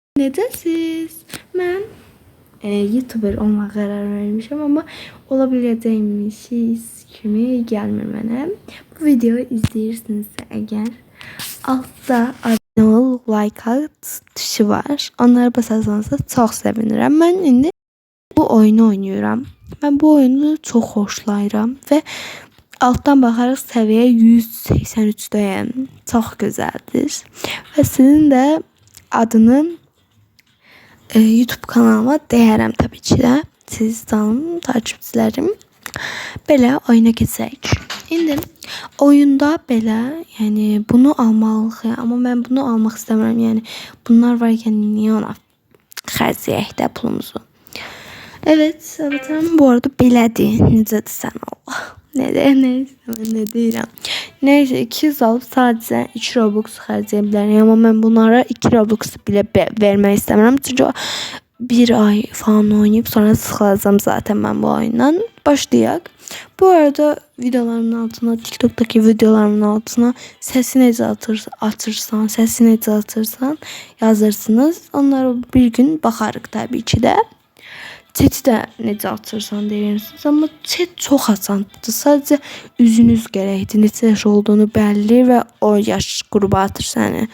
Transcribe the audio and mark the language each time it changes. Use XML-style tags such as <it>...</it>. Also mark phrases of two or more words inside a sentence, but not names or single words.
<az>necəsiz? Mən YouTuber olmağa qərar vermişəm, amma olabiləcəymişiz kimi gəlmir mənə. Bu videoyu izləyirsinizsə əgər, altda abunə ol, like at tuşu var. Onlara basarsanız çox sevinirəm. Mən indi bu oyunu oynayıram. Mən bu oyunu çox xoşlayıram və alttan baxaraq səviyyə 183-dəyəm. Çox gözəldir. Və sizin də adını YouTube kanalıma deyərəm təbii ki də. Siz canım takipçilərim. Belə oyuna keçək. İndi oyunda belə, yəni bunu almalıyıq, amma mən bunu almaq istəmirəm. Yəni bunlar varkən niyə ona xərcləyək də pulumuzu? Evet, bu arada belədir. Necədir sən Allah? Ne deyirəm. Neyse 200 alıp sadece 2 Robux xərcləyə ama mən bunlara 2 Robux bile vermək istəmirəm. Çünki bir ay falan oynayıp sonra sıxılacağım zaten ben bu oyundan. Başlayaq. Bu arada videolarımın altına, TikTok'taki videolarımın altına sesi necə atırsan, sesi necə atırsan yazırsınız. Onlara bir gün baxarıq tabii ki də. Chat'i də necə atırsan deyirsiniz, amma chat çox asandır. Sadəcə üzünüz gərəkdir. Neçə yaş olduğunu bəlli və o yaş qrubu atır səni.</az>